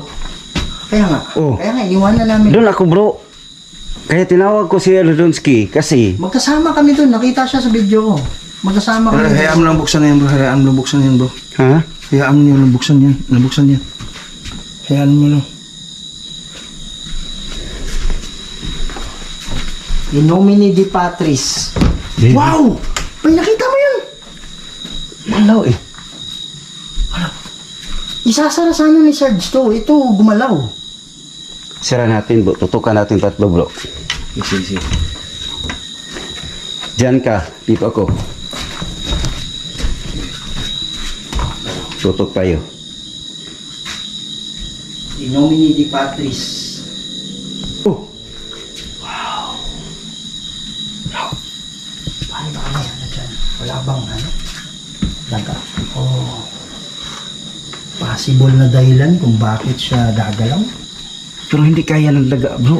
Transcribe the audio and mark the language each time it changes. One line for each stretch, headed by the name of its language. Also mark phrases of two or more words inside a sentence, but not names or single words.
Filipino: Kaya nga. Oh. Kaya nga, iniwanan namin. Doon ako, bro. Kaya tinawag ko si Lunsky kasi Magkasama kami doon. Nakita siya sa video ko. Magkasama kami. Hayaan mo lang buksan na yan bro, hayaan mo lang buksan yan bro. ha? Hayaan mo lang buksan yan, nabuksan yan. Hayaan mo lang.
Latin: In nomine di Patris,
Filipino: Baby. Wow! Bay, nakita mo yun? Malaw eh. Isasara sana ni Sarge to. Ito, gumalaw. Sira natin bro. Tutukan natin tatlo bro. Sige. Diyan ka. Dito ako. Tutok tayo.
Latin: In nomine di Patris. Oh.
Filipino: Paano ba kaya na dyan? Wala bang ano? Daga. Oh. Possible na dahilan kung bakit siya gagalaw. Pero hindi kaya ng daga bro.